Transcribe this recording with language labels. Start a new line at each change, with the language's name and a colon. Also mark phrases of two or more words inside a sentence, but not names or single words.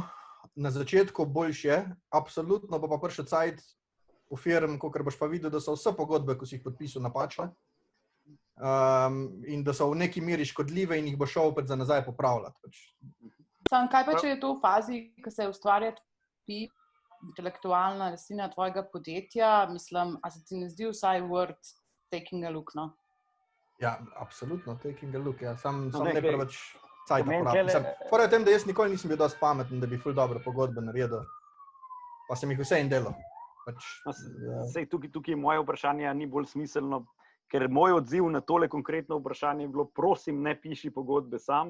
Slovenian: Na začetku boljše, absolutno bo pa prišel cajt v firm, kakor boš pa videl, da so vse pogodbe, ko si jih podpisal, napačne. In da so v neki meri škodljive in jih bo šel opet za nazaj popravljati. Sam, kaj pa, če je to v fazi, ko se ustvarja intelektualna lastnina tvojega podjetja, mislim, a se ti ne zdi vsaj
English: worth taking a look,
Slovenian: no? Ja, absolutno,
English: taking a look,
Slovenian: ja. Sam ne preveč cajta porabim. Fora je v tem, da jaz nikoli nisem bil dosti pameten, da bi ful dobro pogodbe naredil. Pa sem jih vse in delal. Sej, tukaj je moje vprašanje, ni bolj smiselno, ker moj odziv na tole konkretno vprašanje je bilo, prosim, ne piši pogodbe sam.